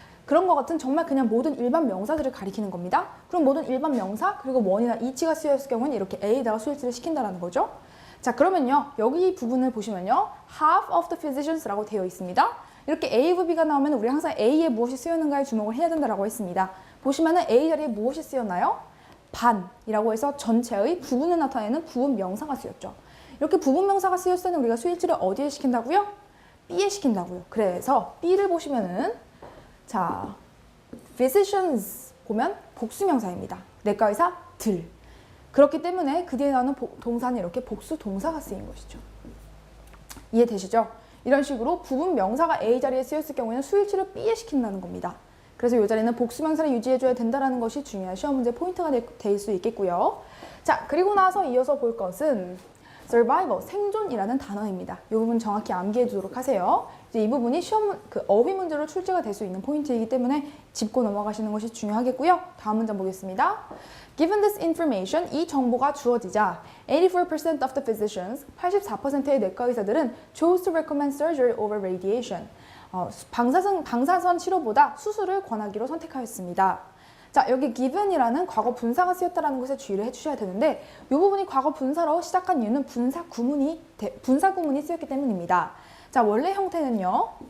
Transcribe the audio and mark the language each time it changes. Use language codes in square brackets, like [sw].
[ko] 그런 것 같은 정말 그냥 모든 일반 명사들을 가리키는 겁니다. 그럼 모든 일반 명사 그리고 원이나 이치가 쓰였을 경우는 이렇게 A에다가 수일치를 시킨다는 거죠. 자, 그러면요. 여기 부분을 보시면요. [en] half of the physicians라고 되어 있습니다. [ko] 이렇게 A of B가 나오면 우리 항상 A에 무엇이 쓰였는가에 주목을 해야 된다고 했습니다. 보시면은 A 자리에 무엇이 쓰였나요? 반이라고 해서 전체의 부분을 나타내는 부분 명사가 쓰였죠. 이렇게 부분 명사가 쓰였을 때는 우리가 수일치를 어디에 시킨다고요? B에 시킨다고요. 그래서 B를 보시면은 자, physicians 보면 복수 명사입니다. 내과 의사들. 그렇기 때문에 그 뒤에 나오는 동사는 이렇게 복수 동사가 쓰인 것이죠. 이해되시죠? 이런 식으로 부분 명사가 A 자리에 쓰였을 경우에는 수일치를 B에 시킨다는 겁니다. 그래서 이 자리는 복수명사를 유지해줘야 된다는 것이 중요한 시험 문제 포인트가 될 수 있겠고요. 자, 그리고 나서 이어서 볼 것은 survival, 생존이라는 단어입니다. 이 부분 정확히 암기해 두도록 하세요. 이제 이 부분이 시험 어휘 문제로 출제가 될 수 있는 포인트이기 때문에 짚고 넘어가시는 것이 중요하겠고요. 다음 문장 보겠습니다. [en] Given this information, [ko] 이 정보가 주어지자 [en] 84% of the physicians, [ko] 84%의 내과 의사들은 [en] chose to recommend surgery over radiation. [ko] 방사선 치료보다 수술을 권하기로 선택하였습니다. 자, 여기 given이라는 과거 분사가 쓰였다는 것에 주의를 해주셔야 되는데 이 부분이 과거 분사로 시작한 이유는 분사 구문이 쓰였기 때문입니다. 자, 원래 형태는요.